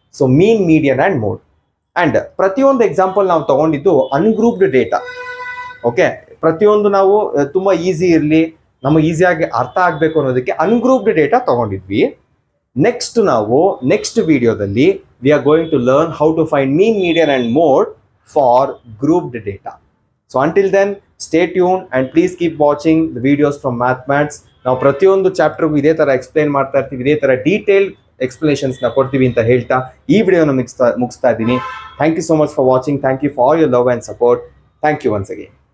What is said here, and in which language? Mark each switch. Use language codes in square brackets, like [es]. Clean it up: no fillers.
[kn] So mean, median and mode. And ಪ್ರತಿಯೊಂದು example ನಾವು ತಗೊಂಡಿದ್ದು ಅನ್ಗ್ರೂಪ್ಡ್ ಡೇಟಾ. ಓಕೆ, ಪ್ರತಿಯೊಂದು ನಾವು ತುಂಬಾ ಈಸಿ ಇರಲಿ, ನಮಗೆ ಈಸಿಯಾಗಿ ಅರ್ಥ ಆಗಬೇಕು ಅನ್ನೋದಕ್ಕೆ ಅನ್ಗ್ರೂಪ್ಡ್ ಡೇಟಾ ತಗೊಂಡಿದ್ವಿ. ನೆಕ್ಸ್ಟ್ ನಾವು ನೆಕ್ಸ್ಟ್ ವಿಡಿಯೋದಲ್ಲಿ [en] We are going to learn how to find mean, median and mode for grouped data. So until then, stay tuned and please keep watching the videos from MathMats. [kn] ನಾವು ಪ್ರತಿಯೊಂದು ಚಾಪ್ಟರ್ಗೂ ಇದೇ ತರ explain ಮಾಡ್ತಾ ಇರ್ತೀವಿ, ಇದೇ ತರ ಡೀಟೇಲ್ ಎಕ್ಸ್ಪ್ಲನೇಷನ್ಸ್ ನ ಕೊಡ್ತೀವಿ ಅಂತ ಹೇಳ್ತಾ ಈ ವಿಡಿಯೋನ ಮುಗಿಸ್ತಾ ಇದ್ದೀನಿ. [en] Thank you so much for watching. Thank you for your love and support. Thank you once again.